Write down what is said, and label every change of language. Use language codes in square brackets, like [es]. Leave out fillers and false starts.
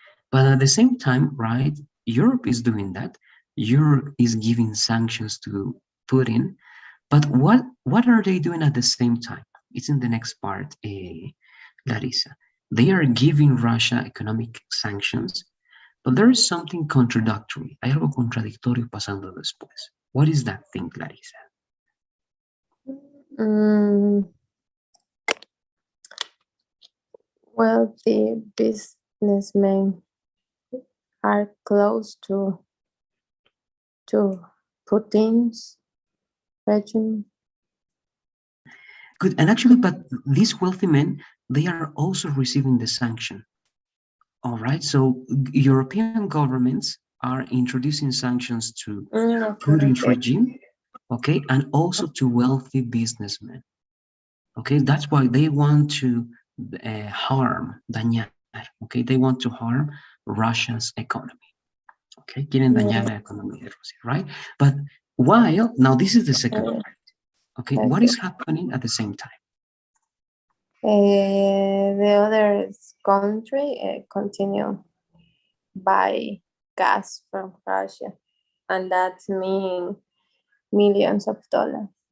[en] But at the same time, right, Europe is doing that. Europe is giving sanctions to Putin. But what are they doing at the same time? It's in the next part, Larissa. They are giving Russia economic sanctions, but there is something contradictory. [es] Hay algo contradictorio pasando después. [en] What is that thing, Larissa? Mm, wealthy businessmen are close to Putin's regime. Good. And actually, but these wealthy men, they are also receiving the sanction. All right. So European governments are introducing sanctions to Okay, Putin's okay. regime, okay, and also to wealthy businessmen. Okay, that's why they want to harm, dañar. Okay, they want to harm Russia's economy. [es] Okay, quieren dañar la economía de Rusia, right? [en] But while, now this is the second part. Okay, what is happening at the same time? The other country continue buy gas from Russia, and that means millions of dollars.